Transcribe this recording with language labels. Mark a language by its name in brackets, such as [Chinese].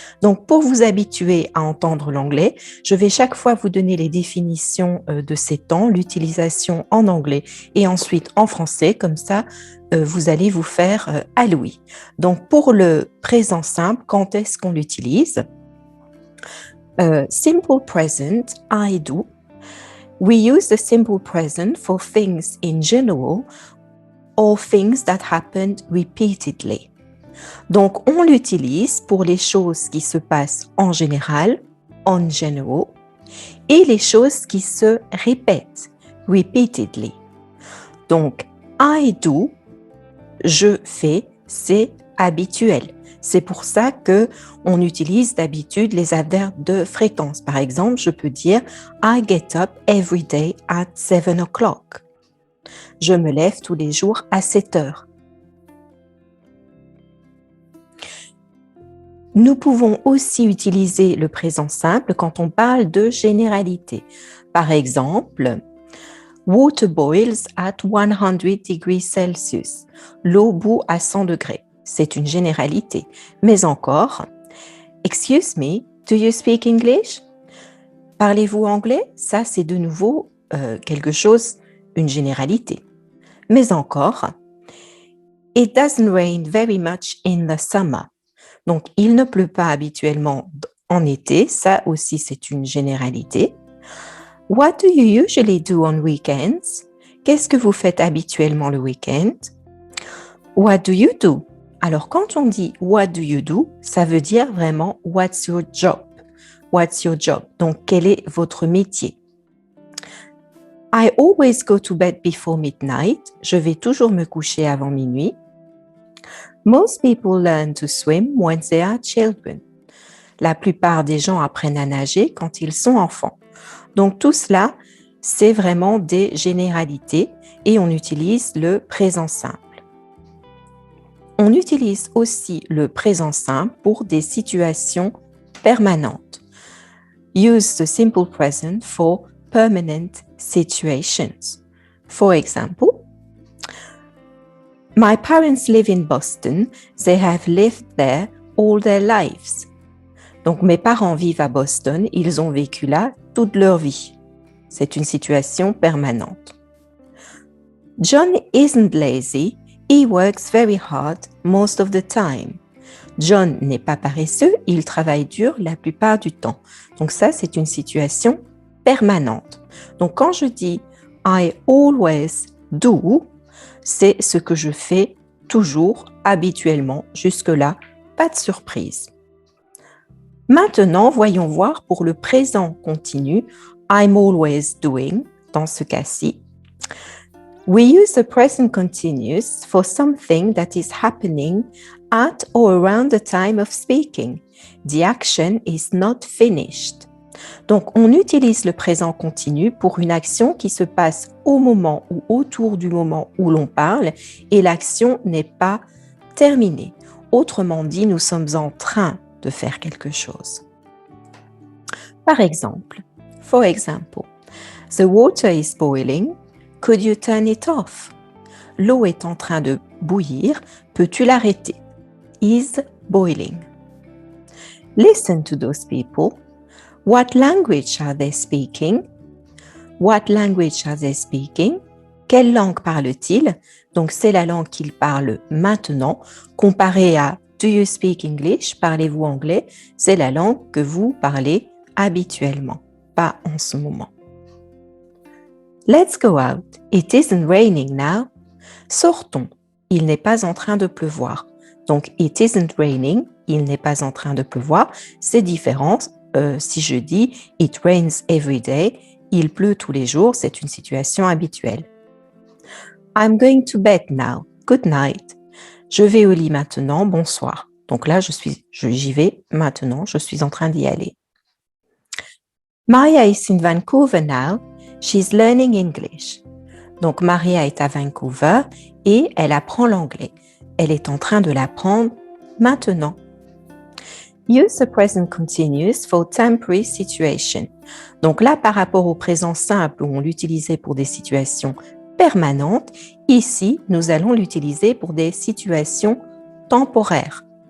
[French] Donc, pour vous habituer à entendre l'anglais, je vais chaque fois vous donner les définitions de ces temps, l'utilisation en anglais et ensuite en français, comme ça, vous allez vous faire à l'ouïe. Donc, pour le présent simple, quand est-ce qu'on l'utilise? [English] Simple present, I do. We use the simple present for things in general or things that happened repeatedly. [French] Donc, on l'utilise pour les choses qui se passent en général, en general, et les choses qui se répètent, repeatedly. Donc, [English] I do, [French] je fais, c'est habituel. C'est pour ça que on utilise d'habitude les adverbes de fréquence. Par exemple, je peux dire [English] I get up every day at 7 o'clock. [French] Je me lève tous les jours à 7 heures. Nous pouvons aussi utiliser le présent simple quand on parle de généralité. Par exemple, [English] water boils at 100 degrees Celsius. [French] L'eau bout à 100 degrés. C'est une généralité. Mais encore, [English] excuse me, do you speak English? [French] Parlez-vous anglais? Ça, c'est de nouveau quelque chose, une généralité. Mais encore, [English] it doesn't rain very much in the summer. [French] Donc, il ne pleut pas habituellement en été. Ça aussi, c'est une généralité. [English] What do you usually do on weekends? [French] Qu'est-ce que vous faites habituellement le week-end? [English] What do you do? [French] Alors, quand on dit [English] what do you do, [French] ça veut dire vraiment [English] what's your job? What's your job? [French] Donc, quel est votre métier? [English] I always go to bed before midnight. [French] Je vais toujours me coucher avant minuit. [English] Most people learn to swim when they are children. [French] La plupart des gens apprennent à nager quand ils sont enfants. Donc tout cela, c'est vraiment des généralités et on utilise le présent simple. On utilise aussi le présent simple pour des situations permanentes. [English] Use the simple present for permanent situations. For example, my parents live in Boston. They have lived there all their lives. [French] Donc, mes parents vivent à Boston. Ils ont vécu là toute leur vie. C'est une situation permanente. [English] John isn't lazy. He works very hard most of the time. [French] John n'est pas paresseux. Il travaille dur la plupart du temps. Donc, ça, c'est une situation permanente. Donc, quand je dis [English] I always do, [French] c'est ce que je fais toujours, habituellement, jusque-là, pas de surprise. Maintenant, voyons voir pour le présent continu, [English] I'm always doing, [French] dans ce cas-ci. [English] We use the present continuous for something that is happening at or around the time of speaking. The action is not finished. [French] Donc, on utilise le présent continu pour une action qui se passe au moment ou autour du moment où l'on parle et l'action n'est pas terminée. Autrement dit, nous sommes en train de faire quelque chose. Par exemple, [English] for example, the water is boiling. Could you turn it off? [French] L'eau est en train de bouillir. Peux-tu l'arrêter? [English] Is boiling. Listen to those people. What language are they speaking? What language are they speaking? [French] Quelle langue parle-t-il? Donc, c'est la langue qu'il parle maintenant. Comparé à [English] Do you speak English? [French] Parlez-vous anglais? C'est la langue que vous parlez habituellement, pas en ce moment. [English] Let's go out. It isn't raining now. [French] Sortons. Il n'est pas en train de pleuvoir. Donc, [English] it isn't raining. [French] Il n'est pas en train de pleuvoir. C'est différent. Si je dis [English] it rains every day, [French] il pleut tous les jours, c'est une situation habituelle. [English] I'm going to bed now. Good night. [French] Je vais au lit maintenant. Bonsoir. Donc là, j'y vais maintenant. Je suis en train d'y aller. [English] Maria is in Vancouver now. She's learning English. [French] Donc Maria est à Vancouver et elle apprend l'anglais. Elle est en train de l'apprendre maintenant. [English] Use the present continuous for temporary situation. [French] Donc là, par rapport au présent simple où on l'utilisait pour des situations permanentes, ici, nous allons l'utiliser pour des situations temporaires.